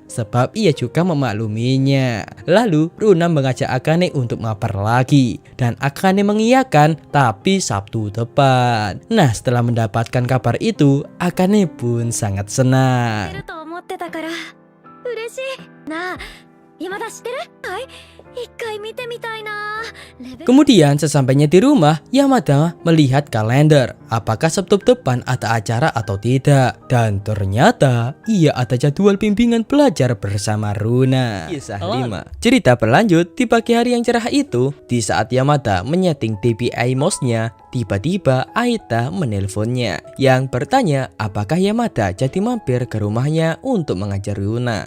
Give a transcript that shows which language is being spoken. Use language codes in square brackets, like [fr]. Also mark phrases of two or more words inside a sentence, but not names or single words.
[id] Sebab ia juga memakluminya. Lalu Runa mengajak Akane untuk mabar lagi. Dan Akane mengiyakan, tapi Sabtu depan. Nah, setelah mendapatkan kabar itu, Akane pun sangat senang. [ja] なあ、山田知ってる？はい。一回見てみたいな。レベル [id] Kemudian sesampainya di rumah, Yamada melihat kalender. Apakah Sabtu depan ada acara atau tidak? Dan ternyata ia ada jadwal bimbingan belajar bersama Runa. Kisah 5. Cerita berlanjut di pagi hari yang cerah itu. Di saat Yamada menyeting DPI mouse-nya, tiba-tiba Aita menelponnya yang bertanya apakah Yamada jadi mampir ke rumahnya untuk mengajar Runa.